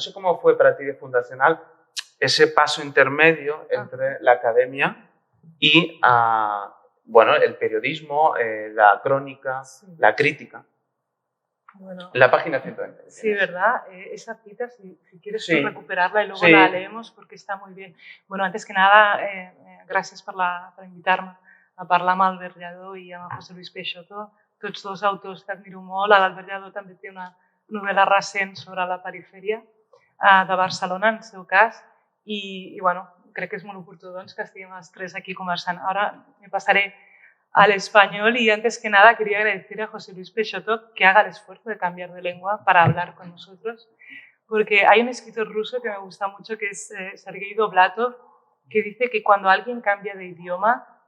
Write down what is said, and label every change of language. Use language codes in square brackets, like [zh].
[es] No sé cómo fue para ti de fundacional ese paso intermedio entre la academia y bueno, el periodismo, la crónica, la crítica. Bueno, la página 120. Sí, ¿verdad? Esa cita, si quieres tú recuperarla y luego la leemos porque está muy bien. [ca] Bueno, antes que nada, gràcies per invitar-me a parlar amb Albert Lladó i amb José Luis Peixoto, tots dos autors que admiro molt. L'Albert Lladó també té una novel·la recent sobre la perifèria de Barcelona, en el seu cas, i bueno, crec que és molt oportú doncs, que estiguem els tres aquí conversant. Ara me passaré al [es] español y antes que nada quería agradecer a José Luis Peixoto que haga el esfuerzo de cambiar de lengua para hablar con nosotros, porque hay un escritor ruso que me gusta mucho que es Sergei Dovlatov, que dice que cuando alguien cambia de idioma